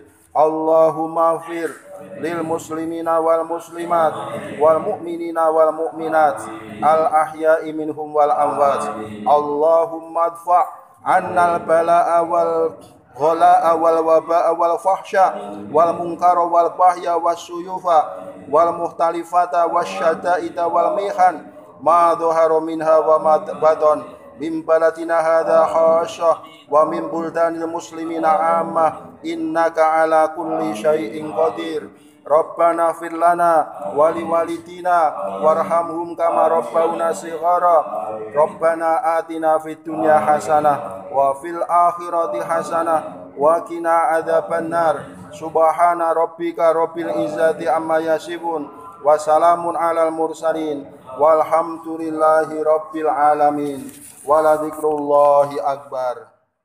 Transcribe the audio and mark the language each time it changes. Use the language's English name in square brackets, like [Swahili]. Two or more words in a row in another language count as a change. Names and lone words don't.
[Arabic] اللهم اغفر للمسلمين والمسلمات والمؤمنين والمؤمنات الأحياء منهم والأموات. اللهم ادفع عنا البلاء والغلاء والوباء والفحشاء والمنكر والبغي والسيوف المختلفة والشدائد والمحن ما ظهر منها وما بطن من بلدنا هذا خاصة ومن بلدان المسلمين عامة إنك على كل شيء قدير. ربنا اغفر لنا ولوالدينا وارحمهم كما ربونا صغارا. ربنا آتنا في الدنيا حسنة وفي الآخرة حسنة وقنا عذاب النار. سبحان ربك رب العزة عما يصفون وسلام على المرسلين والحمد لله رب العالمين. ولذكر الله أكبر.